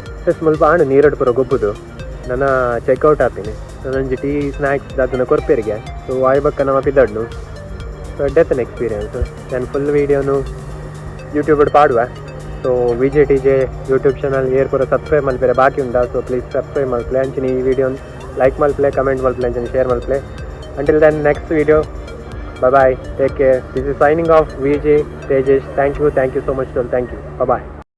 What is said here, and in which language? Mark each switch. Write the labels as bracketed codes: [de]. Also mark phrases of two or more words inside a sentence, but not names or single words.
[tcy] ಪರ್ಚೇಸ್ ಮಲ್ಪ ಆಂಡು ನೀರಡು ಪೂರ ಗೊಬ್ಬುದು ನನ್ನ ಚೆಕ್ಔಟ್ ಆಗ್ತೀನಿ ನನ್ನೊಂಜಿ [en] tea snacks [tcy] ಅದನ್ನು ಕೊರ್ಪೇರಿಗೆ ಸೊ ವಾಯ್ ಬಕ್ಕ ನಮ್ಮ ಪಿದಡ್ನು ಸೊ ಡೆತ್ತನ್ ಎಕ್ಸ್ಪೀರಿಯನ್ಸ್ ನಾನು ಫುಲ್ ವೀಡಿಯೋನು ಯೂಟ್ಯೂಬ್ ಪಾಡುವ ಸೊ VJTJ ಯೂಟ್ಯೂಬ್ ಚಾನಲ್ ಏರ್ ಪೂರ ಸಬ್ಸ್ಕ್ರೈಬ್ ಮಲ್ಪೇರೆ ಬಾಕಿ ಉಂಟಾ ಸೊ [en] please subscribe [tcy] ಮಲ್ಪಲೆ ಅಂಚಿನ ಈ ವಿಡಿಯೋನ ಲೈಕ್ ಮಲ್ಪಲೆ ಕಮೆಂಟ್ ಮಲ್ಪಲೆ ಅಂಚಿನ ಶೇರ್ ಮಲ್ಪಲೆ [en] until then next video bye bye take care this is signing off VJ Tejesh thank you so much thank you bye bye